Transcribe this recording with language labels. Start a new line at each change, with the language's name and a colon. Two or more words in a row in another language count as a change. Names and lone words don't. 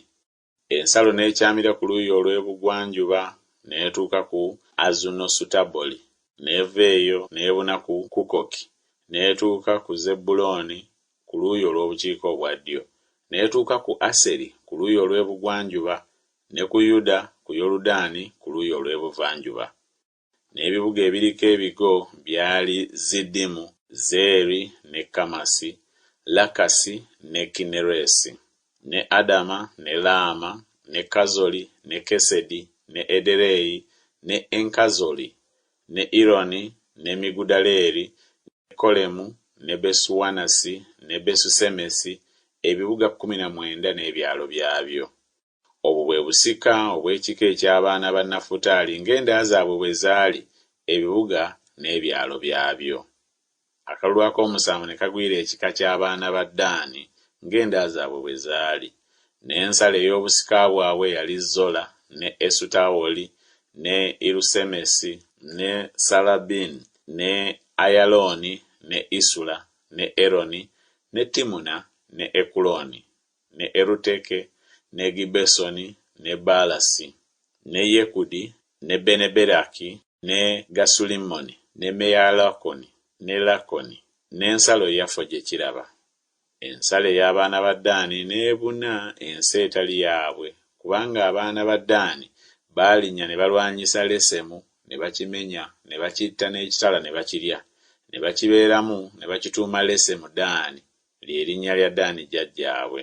Ganda: Ensalo n'ekyamira ku luuyi olw'ebugwanjuba n'etuuka ku Azunosutaboli, n'eva eyo n'ebuna ku Kukoki, n'etuuka ku Zebbulooni ku luuyi olw'obukiika obwa ddyo, n'etuuka ku Aseri ku luuyi olw'ebugwanjuba, ne ku Yuda ku Yoludaani ku luuyi olw'ebuvanjuba. N'ebibuga ebiriko ebigo byali Ziddimu, Zeeri ne Kamasi, Lakasi ne Kineresi, ne Adama ne Laama ne Kazoli ne Kesedi ne Ederei ne Enkazoli ne Ironi ne Migudaleeri ne Kolemu ne Besuwanasi ne Besusemesi, ebibuga 19 n'ebyalo byabyo. Obwo bwe busika obw'ekika eky'abaana ba Nafutaali ng'enda zaabwe bwe zaali, ebibuga n'ebyalo byabyo. Akalulu ak'omusanvu ne kagwira ekika ky'abaana ba Ddaani ng'enda zaabwe bwe zaali. N'ensalo ey'obusika bwabwe yali Zola ne Esutawoli ne Irusemesi ne Salabini ne Ayalooni ne Isula ne Eroni ne Timuna ne Ekuloni ne Eruteke ne Gibesoni ne Baalasi ne Yekudi ne Beneberaki ne Gasulimmoni ne Meyalakoni ne Lakoni, n'ensalo yafo gye kiraba. Ensalo ey'abaana ba Ddaani n'ebuna ensi etali yaabwe, kubanga abaana ba Ddaani baalinnya ne balwanyisa Lesemu ne bakimenya, ne bakitta n'ekitala ne bakirya, ne bakibeeramu ne bakituuma Lesemu Ddaani, lye linnya lya Ddaani jjajjaabwe.